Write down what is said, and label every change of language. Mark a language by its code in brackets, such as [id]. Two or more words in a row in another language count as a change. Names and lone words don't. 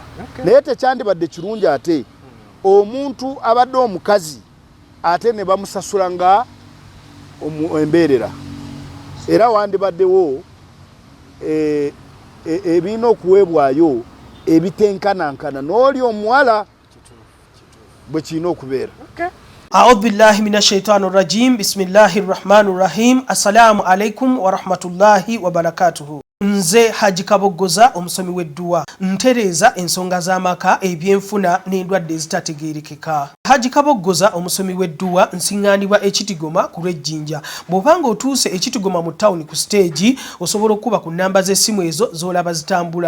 [lg] Naye tekyandibadde kirungi ate omuntu abadde omukazi ate ne bamusasula nga embeerera. Era wandibaddewo ebirina okuweebwayo ebitenkanankana n'oli omuwala bwe kirina okubeera. [ar] أعوذ بالله من الشيطان الرجيم بسم الله الرحمن الرحيم. السلام عليكم ورحمة الله وبركاته. [lg] Nze Haji Kaboggoza omusomi w'edduwa ntereeza ensonga z'amaka, ebyenfuna n'endwadde ezitategeerekeka. Haji Kaboggoza omusomi w'edduwa nsiŋŋaanibwa Ekitigoma ku Lwejjinja. Bw'obanga otuuse Ekitigoma mu ttawuni ku siteegi osobola okuba ku nnamba z'essimu ezo z'olaba zitambula.